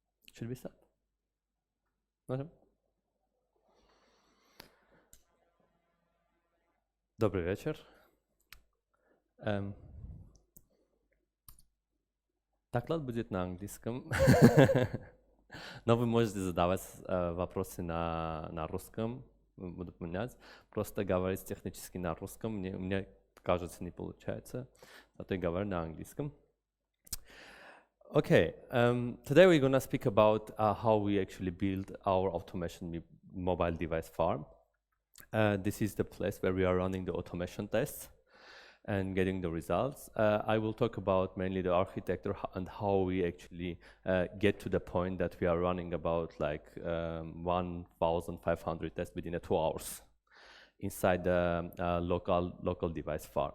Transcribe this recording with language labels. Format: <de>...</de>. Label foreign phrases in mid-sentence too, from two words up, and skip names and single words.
<en>Should we start?</en> <pl>Okay. Dobry wieczór.</pl> <ru>Доклад будет на английском, но вы можете задавать вопросы на русском, буду поменять. Просто говорить технически на русском, мне кажется, не получается, зато я говорю на английском.</ru> <en>Okay, today we're going to speak about how we actually build our automation mobile device farm. This is the place where we are running the automation tests and getting the results. I will talk about mainly the architecture and how we actually get to the point that we are running about like 1,500 tests within 2 hours inside the local device farm.</en>